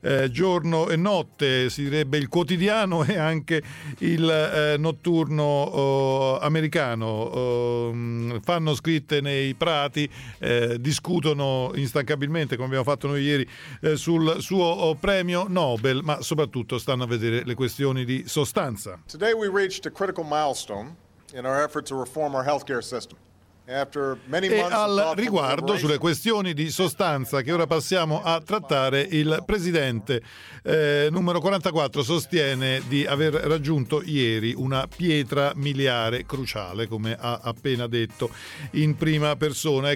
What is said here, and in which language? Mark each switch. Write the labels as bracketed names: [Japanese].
[Italian] Giorno e notte, si direbbe il quotidiano e anche il notturno americano. Fanno scritte nei prati, discutono instancabilmente, come abbiamo fatto noi ieri, sul suo premio Nobel, ma soprattutto stanno a vedere le questioni di sostanza. [English] Today we reached a critical milestone in our effort to reform our healthcare system. [Italian] E al riguardo, sulle questioni di sostanza che ora passiamo a trattare, il presidente numero 44 sostiene di aver raggiunto ieri una pietra miliare cruciale, come ha appena detto in prima persona.